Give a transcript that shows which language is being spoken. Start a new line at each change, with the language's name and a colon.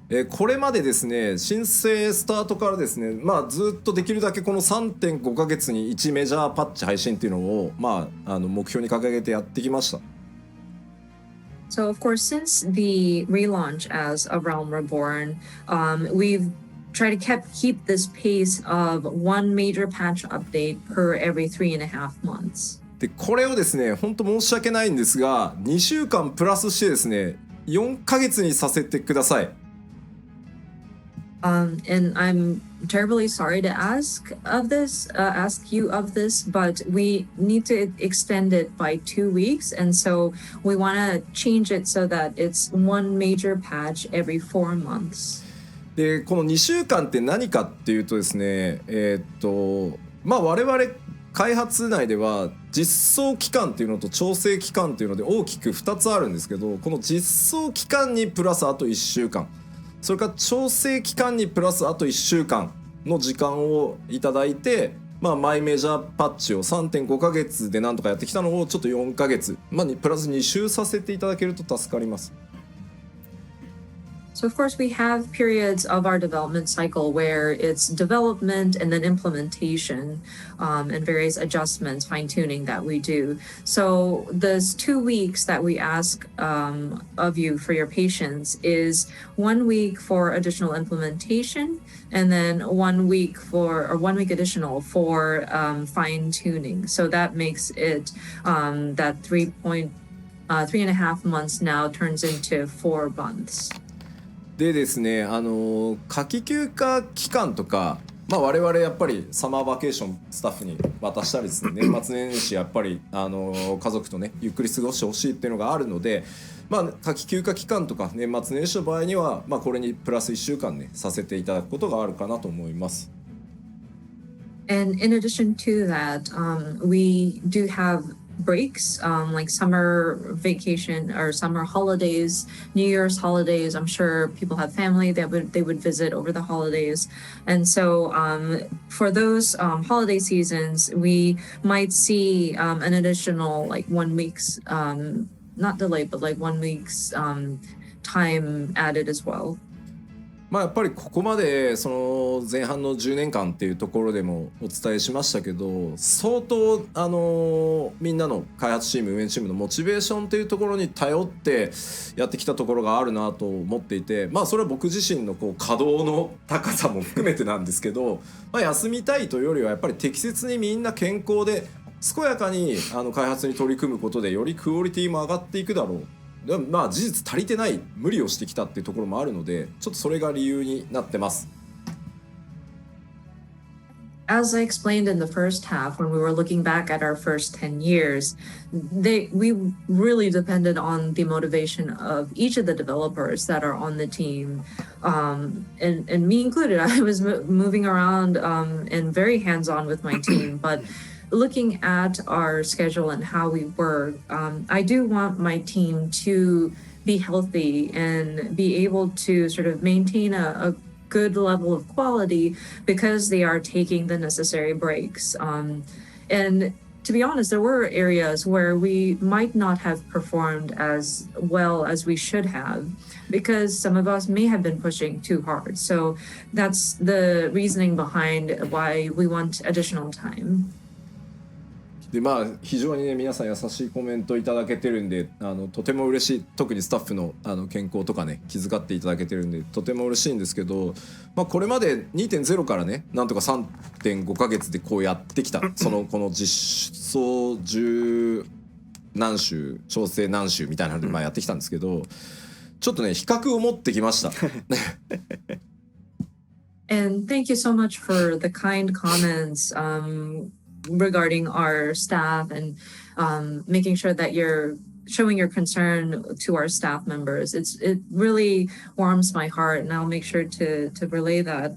Japanese: これまでですね、申請スタートからですね、ずっとできるだけこの 3.5 ヶ月に1メジャーパッチ配信っていうのを、目標に掲げてやってきました。
English: So of course, since the relaunch as A Realm Reborn, we've tried to keep this pace of one major patch update per every 3.5 months.
Japanese: でこれをですね、本当申し訳ないんですが、2週間プラスしてですね、4ヶ月にさせてください。
English: And I'm terribly sorry to ask you of this, but we need to extend it by 2 weeks, and so we want to change it so that it's one major patch every 4 months.
Japanese: でこの2週間って何かっていうとですね、我々開発内では実装期間っていうのと調整期間っていうので大きく2つあるんですけど、この実装期間にプラスあと1週間、それから調整期間にプラスあと1週間の時間をいただいて、マイメジャーパッチを 3.5 ヶ月でなんとかやってきたのをちょっと4ヶ月、プラス2週させていただけると助かります。
English: So of course we have periods of our development cycle where it's development and then implementation, and various adjustments, fine-tuning that we do. So those 2 weeks that we ask of you for your patience is 1 week for additional implementation, and then 1 week additional for fine-tuning. So that makes it that 3.5 months now turns into 4 months.
Japanese: でですね、夏季休暇期間とか、我々やっぱりサマーバケーションスタッフに渡したりですね、年末年始やっぱり家族とねゆっくり過ごしてほしいっていうのがあるので、夏季休暇期間とか年末年始の場合には、これにプラス1週間ねさせていただくことがあるかなと思います。
English: And in addition to that, we do have breaks, like summer vacation or summer holidays, New Year's holidays. I'm sure people have family that they would visit over the holidays, and so for those holiday seasons, we might see an additional like 1 week's not delay, but like 1 week's time added as well.
Japanese: やっぱりここまでその前半の10年間っていうところでもお伝えしましたけど、相当みんなの開発チーム運営チームのモチベーションというところに頼ってやってきたところがあるなと思っていて、それは僕自身の稼働の高さも含めてなんですけど、休みたいというよりはやっぱり適切にみんな健康で健やかに開発に取り組むことでよりクオリティも上がっていくだろう。でも事実足りてない無理をしてきたっていうところもあるので、ちょっとそれが理由になってます。
English: As I explained in the first half, when we were looking back at our first 10 years, we really depended on the motivation of each of the developers that are on the team, and me included. I was moving around and very hands-on with my team, but looking at our schedule and how we work, I do want my team to be healthy and be able to sort of maintain a good level of quality because they are taking the necessary breaks. And to be honest, there were areas where we might not have performed as well as we should have because some of us may have been pushing too hard. So that's the reasoning behind why we want additional time.
Japanese: で非常にね皆さん優しいコメントいただけてるんでとても嬉しい。特にスタッフの健康とかね気遣っていただけてるんでとても嬉しいんですけど、これまで 2.0 からねなんとか 3.5 ヶ月でこうやってきたこの実装10何週調整何週みたいなのでやってきたんですけど、ちょっとね比較を持ってきました。
English: And thank you so much for the kind comments regarding our staff and making sure that you're showing your concern to our staff members. It really warms my heart, and I'll make sure to relay that.